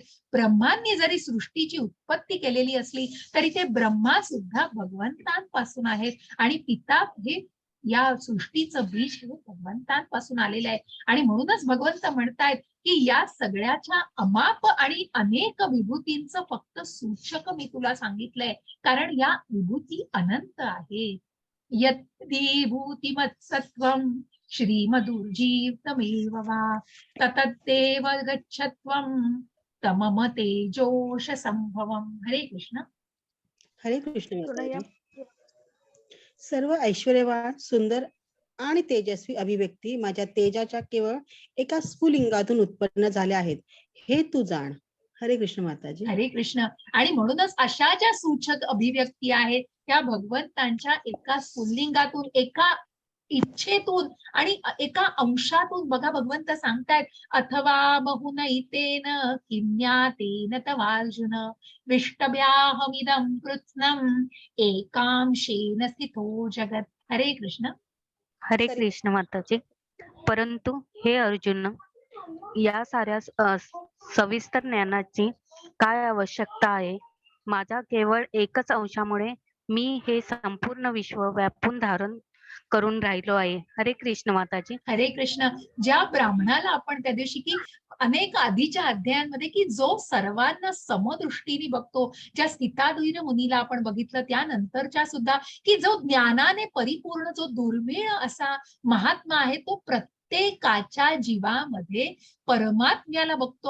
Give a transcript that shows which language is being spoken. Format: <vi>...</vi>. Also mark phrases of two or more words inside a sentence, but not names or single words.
<mr>ब्रह्मांनी जरी सृष्टीची उत्पत्ती केलेली असली तरी ते ब्रह्मा सुद्धा भगवंतांपासून आहेत आणि पिता हे या सृष्टीचं बीज हे भगवंतांपासून आलेलं आहे. आणि म्हणूनच भगवंत म्हणतायत की या सगळ्याच्या अमाप आणि अनेक विभूतींचं फक्त सूचक मी तुला सांगितलंय, कारण या विभूती अनंत आहे.</mr> <sa>यद्विभूतिमत्सत्वं श्रीमदुर्जीव तमेव वा ततद्देव गच्छत्वं तमम तेजोष संभवम.</sa> <mr>हरे कृष्ण. हरे कृष्ण माताजी. सर्व ऐश्वर्यवान, सुंदर आणि तेजस्वी अभिव्यक्ती माझ्या तेजाच्या केवळ एका स्फुलिंगातून उत्पन्न झाल्या आहेत, हे तू जाण. हरे कृष्ण माताजी. हरे कृष्ण. आणि म्हणूनच अशा ज्या सूचक अभिव्यक्ती आहेत त्या भगवंतांच्या एका स्फुल्लिंगातून, एका इच्छेतून आणि एका अंशातून. बघा भगवंत सांगतायत,</mr> <sa>अथवा बहुनैतेन किन्यातेन तवार्जुन विष्टभ्याहमिदं कृत्स्नम् एकांशेन स्थितो जगत्.</sa> <mr>हरे कृष्ण. हरे कृष्ण माताजी. परंतु हे अर्जुन, या साऱ्या सविस्तर ज्ञानाची काय आवश्यकता आहे? माझा केवळ एकच अंशामुळे मी हे संपूर्ण विश्व व्यापून धारण करून राहिलो आहे. हरे कृष्ण माताजी. हरे कृष्ण. ज्या ब्राह्मणाला आपण त्या दिवशी की अनेक आधीच्या अध्यायांमध्ये की जो सर्वांना समदृष्टीने बघतो, ज्या स्थिताद्वैत मुनीला आपण बघितलं, त्यानंतरच्या सुद्धा की जो ज्ञानाने परिपूर्ण जो दुर्मिळ असा महात्मा आहे, तो प्रत्येकाच्या जीवामध्ये परमात्म्याला बघतो.</mr>